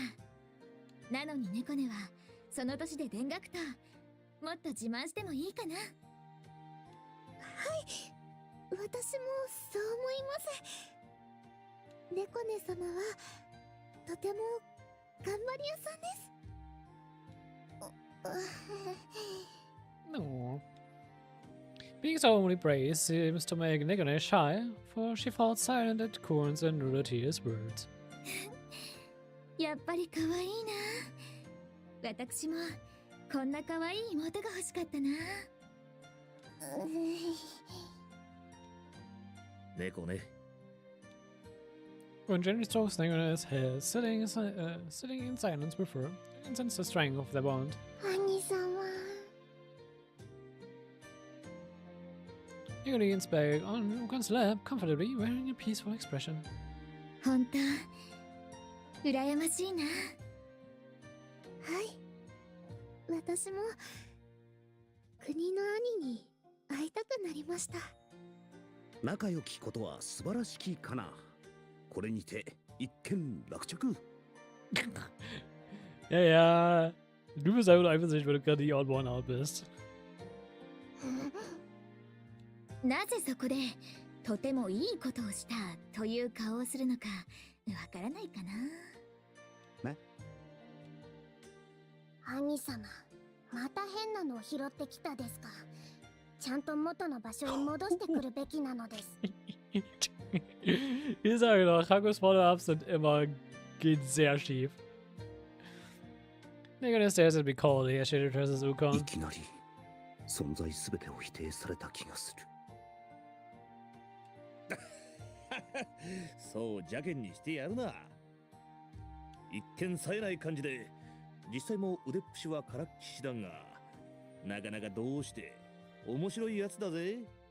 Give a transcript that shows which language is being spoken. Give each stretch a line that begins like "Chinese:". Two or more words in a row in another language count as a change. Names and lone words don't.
Japanese: なのに猫ねはその年で勉学ともっと自慢してもいいかな。はい、私もそう思います。猫ね様はとても頑張り屋さんです。
English: No. Being so only praised seems to make Nekone shy, for she falls silent at Korn's and Rudati's words.
Japanese: やっぱり可愛いな。私もこんな可愛い妹が欲しかったな。猫ね。
English: When Jenny strokes Nekone's hair, sitting in silence with her, and senses the strength of their bond.
Japanese: 兄様。
English: He leans back on Ukon's lap, comfortably wearing a peaceful expression.
Japanese: 本当羨ましいな。はい、私も国の兄に会いたくなりました。仲良きことは素晴らしきかな。これにて一件落着。
German: Ja, ja. Du bist einfach eifersüchtig, weil du gerade die
English: Odd One Out
German: bist.
Japanese: なぜそこでとてもいいことをしたという顔をするのかわからないかな。兄様、また変なのを拾ってきたですか。ちゃんと元の場所に戻してくるべきなのです。
German: Ich sage doch, Hakos Follow-ups sind immer, geht sehr schief.
English: Nicholas stares at me coldly as she addresses
Japanese: い
English: Ukon.
Japanese: きなり存在すべてを否定された気がする。そう邪険にしてやるな。一見冴えない感じで実際も腕っぷしはからっきしだが、なかなかどうして面白いやつだぜ。